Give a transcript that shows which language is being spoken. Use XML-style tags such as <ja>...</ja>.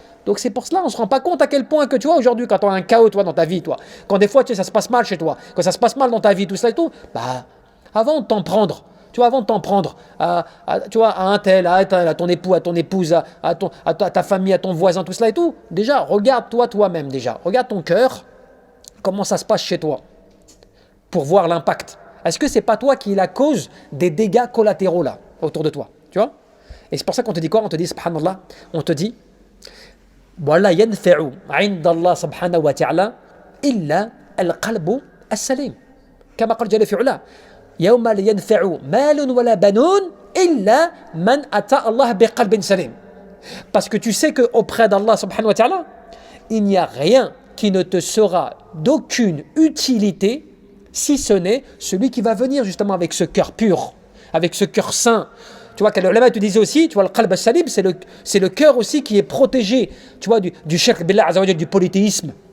<fr>Donc c'est pour cela, on ne se rend pas compte à quel point que, tu vois, aujourd'hui, quand tu as un chaos, toi, dans ta vie, toi, quand des fois, tu sais, ça se passe mal chez toi, quand ça se passe mal dans ta vie, tout ça et tout, bah, avant de t'en prendre, tu vois, avant de t'en prendre tu vois, à un tel, à ton époux, à ton épouse, à ta famille, à ton voisin, tout cela et tout, déjà, regarde-toi toi-même déjà. Regarde ton cœur, comment ça se passe chez toi, pour voir l'impact. Est-ce que c'est pas toi qui es la cause des dégâts collatéraux là, autour de toi, tu vois? Et c'est pour ça qu'on te dit quoi?</fr> <ar>On te dit, subhanallah, on te dit, وَلَا يَنْفَعُ عِنْدَ اللَّهِ سُبْحَانَهُ وَتَعَالَى إِلَّا الْقَلْبُ السَّلِيمُ كما قال جل في علاه يوم لا ينفع مال ولا بنون إلا من أتى الله بقلب سليم.</ar> <fr>Parce que tu sais qu'auprès d'Allah subhanahu wa ta'ala, il n'y a rien qui ne te sera d'aucune utilité si ce n'est celui qui va venir justement avec ce cœur pur, avec ce cœur saint. Tu vois, quand l'ulama te disait aussi, tu vois, le qalb al-salim, c'est le cœur aussi qui est protégé, tu vois, du shirk billah azza wa jalla, du polythéisme.</fr>